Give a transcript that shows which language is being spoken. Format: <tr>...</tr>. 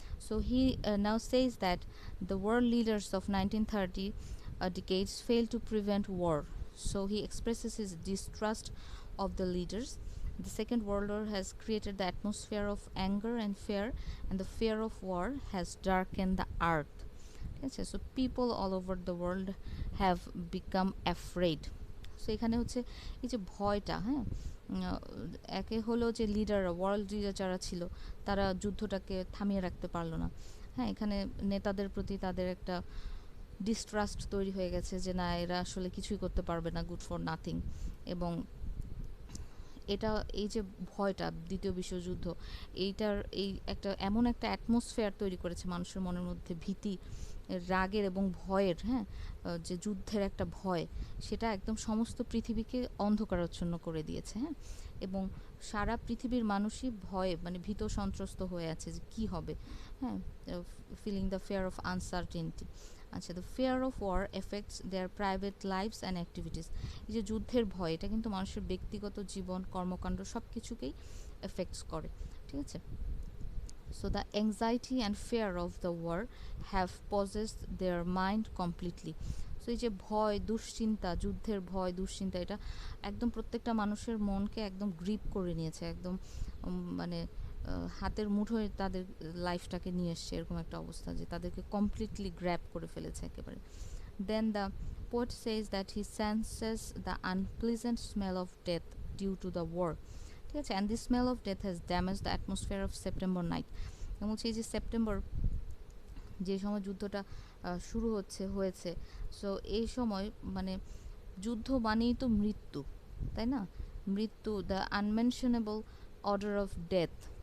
<en>So he now says that the world leaders of 1930 decades failed to prevent war. So he expresses his distrust of the leaders. The Second World War has created the atmosphere of anger and fear, and the fear of war has darkened the earth. Okay, so people all over the world have become afraid.</en> <bn>So এখানে হচ্ছে এই যে ভয়টা, হ্যাঁ, একে হলো যে leader, world leader যারা ছিল, তারা যুদ্ধটাকে থামিয়ে রাখতে পারলো না। হ্যাঁ, এখানে নেতাদের প্রতি তাদের একটা ডিস্ট্রাস্ট তৈরি হয়ে গেছে যে না, এরা আসলে কিছুই করতে পারবে না,</bn> <en>Good for nothing.</en> <bn>এবং এটা, এই যে ভয়টা, দ্বিতীয় বিশ্বযুদ্ধ, এইটার এই একটা এমন একটা অ্যাটমসফিয়ার তৈরি করেছে মানুষের মনের মধ্যে, ভীতি, রাগের এবং ভয়ের, হ্যাঁ, যে যুদ্ধের একটা ভয়, সেটা একদম সমস্ত পৃথিবীকে অন্ধকারাচ্ছন্ন করে দিয়েছে। হ্যাঁ, এবং সারা পৃথিবীর মানুষই ভয়ে, মানে ভীত সন্ত্রস্ত হয়ে আছে যে কী হবে।</bn> <en>হ্যাঁ, feeling the fear of uncertainty. আচ্ছা, the fear of war effects their private lives and activities.</en> <bn>এই যে যুদ্ধের ভয়, এটা কিন্তু মানুষের ব্যক্তিগত জীবন, কর্মকাণ্ড সব কিছুকেই এফেক্টস করে। ঠিক আছে,</bn> <en>so the anxiety and fear of the war have possessed their mind completely.</en> <bn>So এই যে ভয়, দুশ্চিন্তা, যুদ্ধের ভয়, দুশ্চিন্তা, এটা একদম প্রত্যেকটা মানুষের মনকে একদম গ্রিপ করে নিয়েছে, একদম মানে হাতের মুঠোয় তাদের লাইফটাকে নিয়ে এসছে, এরকম একটা অবস্থা যে তাদেরকে কমপ্লিটলি গ্র্যাব করে ফেলেছে একেবারে।</bn> <en>Then the poet says that he senses the unpleasant smell of death due to the war.</en> <bn>ঠিক আছে,</bn> <en>And this smell of death has damage the atmosphere of September night.</en> <bn>এবং হচ্ছে এই যে সেপ্টেম্বর, যে সময় যুদ্ধটা শুরু হয়েছে, সো এই সময় মানে যুদ্ধ মানেই তো মৃত্যু, তাই না?</bn> <en>মৃত্যু, the unmentionable order of death.</en>